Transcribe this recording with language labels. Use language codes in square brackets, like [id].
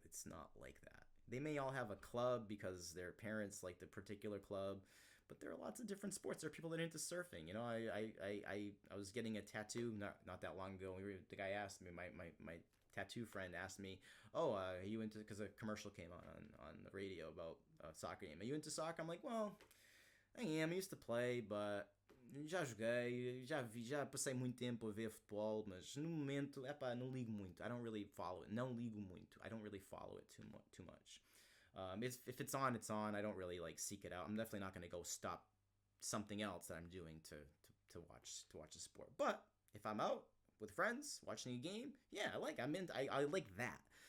[en] It's not like that. They may all have a club because their parents like the particular club, but there are lots of different sports. There are people that are into surfing. I was getting a tattoo not that long ago. The guy asked me, my tattoo friend asked me, "Oh, are you into?" Because a commercial came on the radio about a soccer game. Are you into soccer? I'm like, well, I am. I used to play, but [pt] já joguei, já passei muito tempo a ver futebol, mas no momento, não ligo muito. [en] I don't really follow it. [pt] Não ligo muito. [en] I don't really follow it too much. If it's on, it's on. I don't really seek it out. I'm definitely not going to go stop something else that I'm doing to watch a sport. But if I'm out with friends watching a game, yeah, I like that.